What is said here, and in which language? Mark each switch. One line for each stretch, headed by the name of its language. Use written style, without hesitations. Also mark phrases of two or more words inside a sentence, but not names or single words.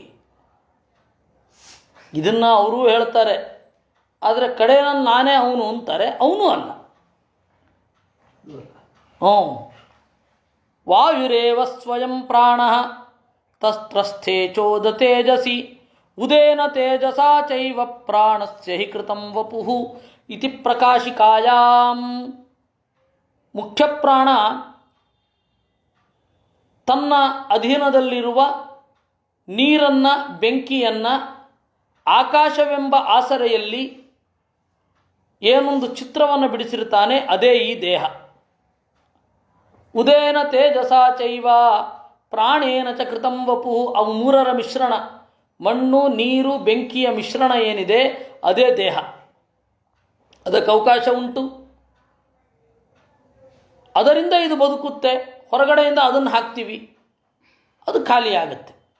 Kannada: ಇದನ್ನು ಅವರೂ ಹೇಳ್ತಾರೆ, ಆದರೆ ಕಡೆಯಲ್ಲಿ ನಾನೇ ಅವನು ಅಂತಾರೆ, ಅವನು ಅಲ್ಲ.
Sanskrit: ವಾಯುರೇವ ಸ್ವಯಂ ಪ್ರಾಣ ತಸ್ತ್ರಸ್ಥೇ ಚೋದ ತೇಜಸಿ ಉದೇನ ತೇಜಸಾ ಚೈವ ಪ್ರಾಣಸ್ಯ ಹಿ ಕೃತಂ ವಪುಃ ಇತಿ ಪ್ರಕಾಶಿಕಾಯಾಂ.
Kannada: ಮುಖ್ಯ ಪ್ರಾಣ ತನ್ನ ಅಧೀನದಲ್ಲಿರುವ ನೀರನ್ನು, ಬೆಂಕಿಯನ್ನು ಆಕಾಶವೆಂಬ ಆಸರೆಯಲ್ಲಿ ಏನೊಂದು ಚಿತ್ರವನ್ನು ಬಿಡಿಸಿರ್ತಾನೆ, ಅದೇ ಈ ದೇಹ.
Sanskrit: ಉದೇನ ತೇಜಸಾ ಚೈವ ಪ್ರಾಣೇನ ಚ ಕೃತಂ ವಪುಃ,
Kannada: ಅವು ಮೂರರ ಮಿಶ್ರಣ, ಮಣ್ಣು ನೀರು ಬೆಂಕಿಯ ಮಿಶ್ರಣ ಏನಿದೆ ಅದೇ ದೇಹ. ಅದಕ್ಕೆ ಅವಕಾಶ ಉಂಟು, ಅದರಿಂದ ಇದು ಬದುಕುತ್ತೆ. ಹೊರಗಡೆಯಿಂದ ಅದನ್ನು ಹಾಕ್ತೀವಿ, ಅದು ಖಾಲಿಯಾಗುತ್ತೆ.